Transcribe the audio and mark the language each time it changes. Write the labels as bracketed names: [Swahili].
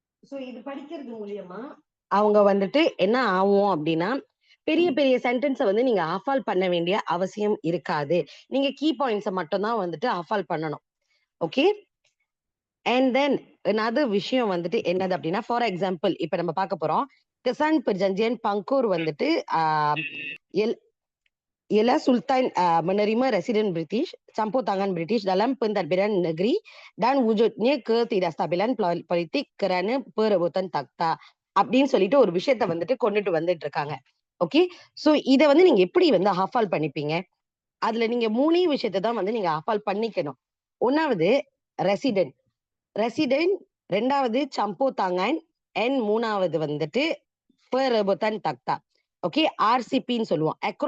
[Tamil] So இது படிக்கிறது மூலியமா அவங்க வந்துட்டு என்ன ஆவும் அப்படின்னா, பெரிய பெரிய சென்டென்ஸ வந்து நீங்க ஆஃபால் பண்ண வேண்டிய அவசியம் இருக்காது. நீங்க கீ பாயிண்ட்ஸ மட்டும் தான் வந்துட்டு ஆஃபால் பண்ணணும். ஓகே. அண்ட் தென் அனதர் விஷயம் வந்துட்டு என்னது அப்படின்னா, ஃபார் எக்ஸாம்பிள் இப்ப நம்ம பார்க்க போறோம். [Malay] Kesan Perjanjian Pangkur [Tamil] வந்துட்டு ஆ L [Malay] ialah Sultan menerima residen British, campur tangan British dalam pentadbiran negeri dan wujudnya ketidakstabilan politik kerana perebutan takhta. [Tamil] அப்படின்னு சொல்லிட்டு ஒரு விஷயத்த வந்துட்டு கொண்டுட்டு வந்துட்டு இருக்காங்க. ஓகே. சோ இத வந்து நீங்க எப்படி வந்து ஹாஃபால் பண்ணிப்பீங்க? அதுல நீங்க 3 விஷயத்த தான் வந்து நீங்க ஹாஃபால் பண்ணிக்கணும். 1வது ரெசிடென்ட். ரெசிடென்ட் 2வது சம்போ தாங்கான் அண்ட் 3வது வந்துட்டு பெரெபுதான் தக்தா. ஓகே. ஆர்சிபின்னு சொல்லுவோம்.